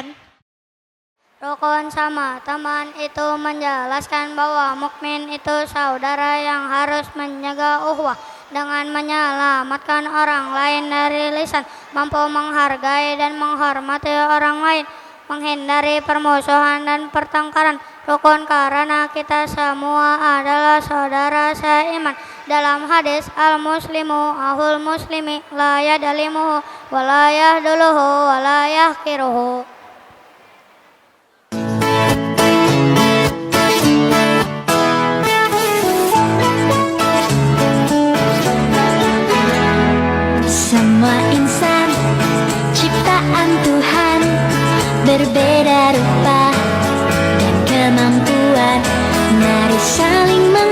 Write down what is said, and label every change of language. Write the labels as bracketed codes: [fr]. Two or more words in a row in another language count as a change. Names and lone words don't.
[ms] Rukun sama teman itu menjelaskan bahwa mukmin itu saudara yang harus menjaga ukhuwah dengan menyelamatkan orang lain dari lisan, mampu menghargai dan menghormati orang lain, menghindari permusuhan dan pertengkaran. Rukun karena kita semua adalah saudara seiman. Dalam hadis, [ar] المسلم أخو المسلم لا يظلمه ولا يخذله ولا يحقره. [ms] Semua insan ciptaan Tuhan berbeda rupa dan kemampuan, mari saling